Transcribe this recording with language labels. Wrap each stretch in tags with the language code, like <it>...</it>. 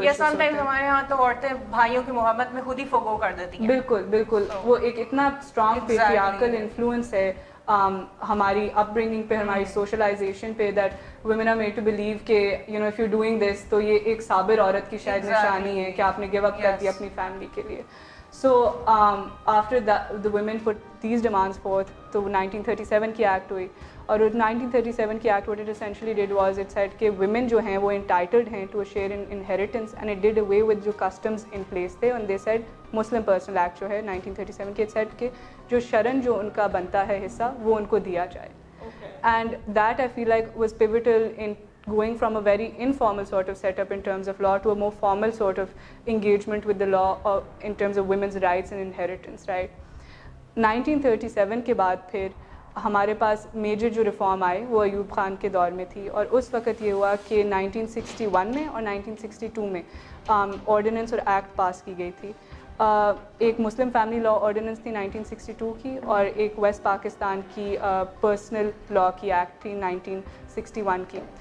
<ur>ہمارے یہاں تو عورتیں بھائیوں کی محبت میں خود ہی فوگو کر دیتی ہیں. بالکل بالکل. وہ ایک اتنا اسٹرانگ پیٹریارکل انفلوئنس ہے ہماری اپ برنگنگ پہ ہماری سوشلائزیشن پہ</ur> <en>that women are made to believe کہ you know if you doing this</en> <ur>تو یہ ایک صابر عورت کی شاید نشانی ہے کہ آپ نے گیو اپ کر دیا اپنی فیملی کے لیے.</ur> <en>So after the women put these demands forth,</en> <ur>تو 1937 کی ایکٹ ہوئی اور 1937 کی act</ur> <en>what it essentially did was it said کہ women جو ہیں وہ entitled ہیں to a share in inheritance and it did away with جو customs in place تھے and they said Muslim Personal Act</en> <ur>جو ہے 1937 کے</ur> <en>it said</en> <ur>کہ جو شرن جو ان کا بنتا ہے حصہ وہ ان کو دیا جائے.</ur> <en>And that I feel like was pivotal in going from a very informal sort of setup in terms of law to a more formal sort of engagement with the law in terms of women's rights and inheritance, right?</en> <ur>1937 کے بعد پھر ہمارے پاس major جو reform آئے وہ ایوب خان کے دور میں تھی اور اس وقت یہ ہوا کہ 1961 میں اور 1962 میں آرڈیننس اور ایکٹ پاس کی گئی تھی. ایک مسلم فیملی لا آرڈیننس تھی 1962 کی اور ایک ویسٹ پاکستان کی پرسنل لا کی ایکٹ تھی 1961 کی.</ur>